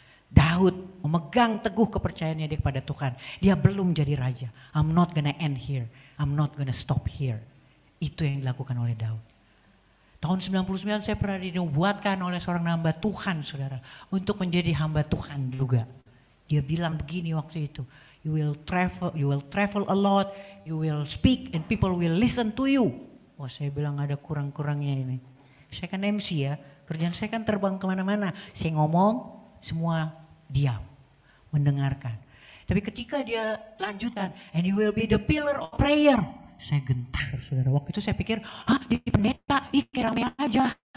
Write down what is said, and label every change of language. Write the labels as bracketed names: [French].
[Indonesian] Daud memegang teguh kepercayaannya dia kepada Tuhan. Dia belum jadi raja. [English] I'm not gonna end here. I'm not gonna stop here. [Indonesian] Itu yang dilakukan oleh Daud. Tahun 99 saya pernah dinubuatkan oleh seorang hamba Tuhan, saudara, untuk menjadi hamba Tuhan juga. Dia bilang begini waktu itu, [English] you will travel a lot, you will speak and people will listen to you. [Indonesian] Wah, saya bilang ada kurang-kurangnya ini. Saya kan MC ya, kerjaan saya kan terbang kemana-mana. Saya ngomong, semua diam, mendengarkan. Tapi ketika dia lanjutkan, [English] and you will be the pillar of prayer. [Indonesian] Saya gentar, saudara. Waktu itu saya pikir, di pendeta, rame aja.